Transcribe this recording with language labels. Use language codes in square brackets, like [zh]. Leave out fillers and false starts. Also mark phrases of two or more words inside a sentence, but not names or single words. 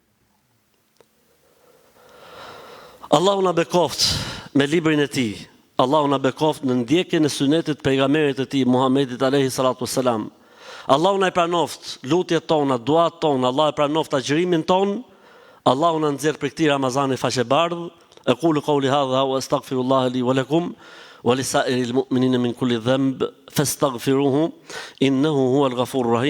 [sq] Allahu na bekoft me librin e tij. Allahu na bekoft në ndjekjen e sunetit pejgamberit të tij Muhamedit [ar] عليه الصلاة والسلام. [sq] Allahu na pranoft lutjet tona, duat tona, Allah e pranoft agjërimin ton. Allahu na nxjerr për këtë Ramazan faqebardh. [ar] أقول قولي هذا وأستغفر الله لي ولكم ولسائر المؤمنين من كل ذنب فاستغفروه إنه هو الغفور الرحيم.